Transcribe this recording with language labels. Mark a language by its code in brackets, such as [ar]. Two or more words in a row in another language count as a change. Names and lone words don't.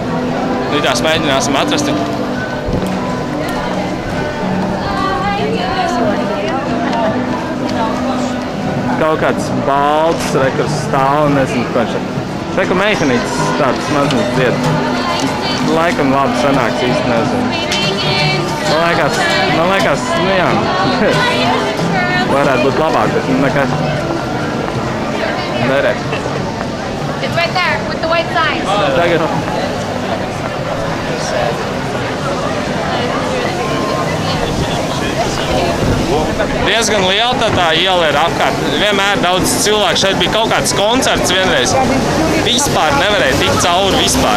[lv] Nu, tās mēģināsim atrast. Kaut kāds balts, kur stāv, nezinu, ko viņš ir. Reku meitenītes tāds maziņas dzied. Laikam labi sanāks, īsti nezinu. Man liekas, nu jā, varētu būt labāk, bet nekā nerēt. [en] It's right there with the white signs. [lv] Tagad. Diezgan liela tā iela ir apkārt. Vienmēr daudz cilvēku. Šeit bija kaut kāds koncerts vienreiz. Vispār nevarēja tikt cauri vispār.